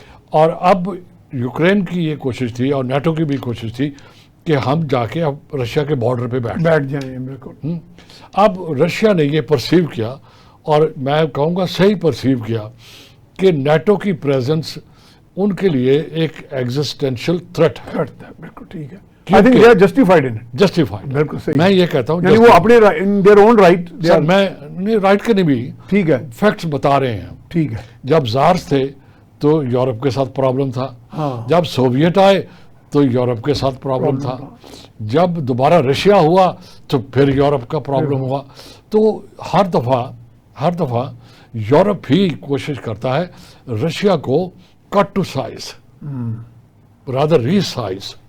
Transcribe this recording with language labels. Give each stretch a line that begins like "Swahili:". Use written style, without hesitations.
Urdu: اور اب یوکرین کی یہ کوشش تھی، اور نیٹو کی بھی کوشش تھی، کہ ہم جا کے اب رشیا کے بارڈر پہ بیٹھ جائیں. بالکل. اب رشیا نے یہ پرسیو کیا، اور میں کہوں گا صحیح پرسیو کیا، کہ نیٹو کی پریزنس ان کے لیے ایک ایگزسٹینشل تھریٹ ہے. بالکل ٹھیک ہے.
English: I think they are justified in it.
Urdu: Justified. بالکل صحیح. میں یہ کہتا ہوں یعنی وہ اپنے
English: in their own right.
Urdu: سر میں رائٹ کے نہیں بھی ٹھیک ہے. فیکٹس بتا رہے ہیں. ٹھیک ہے. جب زارس تھے تو یورپ کے ساتھ پرابلم تھا. ہاں. جب سوویت آئے تو یورپ کے ساتھ پرابلم تھا. جب دوبارہ رشیا ہوا تو پھر یورپ کا پرابلم ہوا. تو ہر دفعہ یورپ ہی کوشش کرتا ہے رشیا کو
English: Cut to size, rather resize.